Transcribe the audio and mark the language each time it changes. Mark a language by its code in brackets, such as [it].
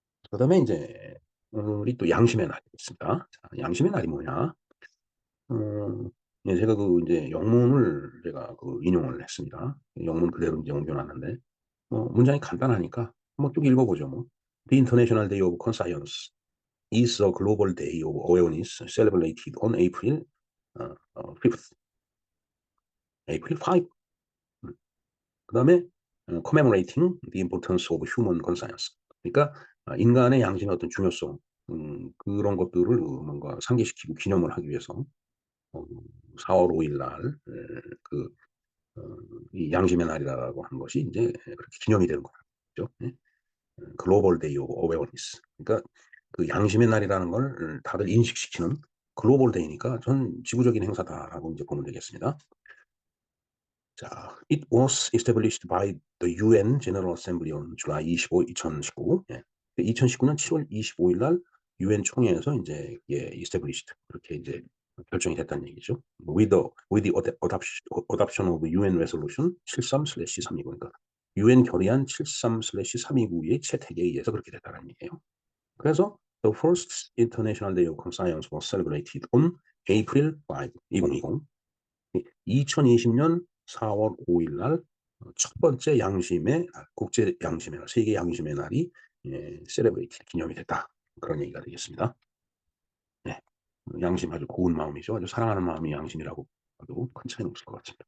[ko] 그다음에 인제 우리 또 양심의 날이 있습니다. 자, 양심의 날이 뭐냐? 어 예, 제가 인제 영문을 제가 인용을 했습니다. 영문 그대로 인제 옮겨 놨는데 문장이 간단하니까 한번 쭉 읽어 보죠 뭐. [en] The International Day of Conscience is a global day of awareness celebrated on April 5th. April 5. 음. [ko] 그다음에 [en] commemorating the importance of human conscience. [ko] 그러니까 인간의 양심의 어떤 중요성, 그런 것들을 뭔가 상기시키고 기념을 하기 위해서 어 4월 5일 날 그 어 이 양심의 날이라고 하는 것이 인제 그렇게 기념이 되는 거죠. 예. 글로벌 데이 오브 어웨어니스. 그러니까 양심의 날이라는 걸 다들 인식시키는 글로벌 데이니까 전 '지구적인 행사다.'라고 인제 보면 되겠습니다. [en] 자, It was established by the UN General Assembly on July 25, 2019. [ko] 예. 2019년 7월 25일 날 유엔 총회에서 인제 established 그렇게 인제 결정이 됐다는 얘기죠. [en] with the adoption of UN resolution 73/329. [ko] 그러니까 유엔 결의안 73/329의 채택에 의해서 그렇게 됐다는 얘기예요. 그래서 [en] the first International Day of Conscience was celebrated on April 5, 2020. [ko] 2020년 4월 5일 날 첫 번째 양심의 날, 국제 양심의 날, 세계 양심의 날이 세레브레이트 기념이 됐다. 그런 얘기가 되겠습니다. 네. 양심 아주 고운 마음이죠. 아주 사랑하는 마음이 양심이라고 해도 큰 차이는 없을 것 같습니다.